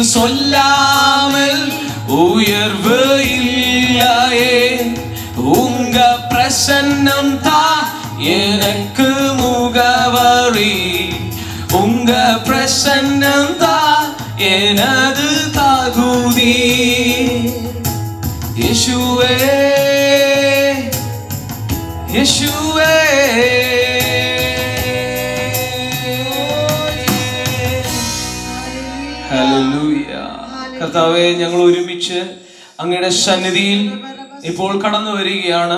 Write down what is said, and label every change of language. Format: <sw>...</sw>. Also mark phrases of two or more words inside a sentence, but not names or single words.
<ta>சொல்லாமல் உயர்வு இல்லையே உங்க பிரசன்னம் தான் எனக்கு முகவரி உங்க பிரசன்னம் தான் எனது தகுதி</ta> <ml>യേശുവേ യേശുവേ ഹല്ലേലൂയ. കർത്താവേ, ഞങ്ങൾ ഒരുമിച്ച് അങ്ങയുടെ സന്നിധിയിൽ ഇപ്പോൾ കടന്നു വരികയാണ്.</ml>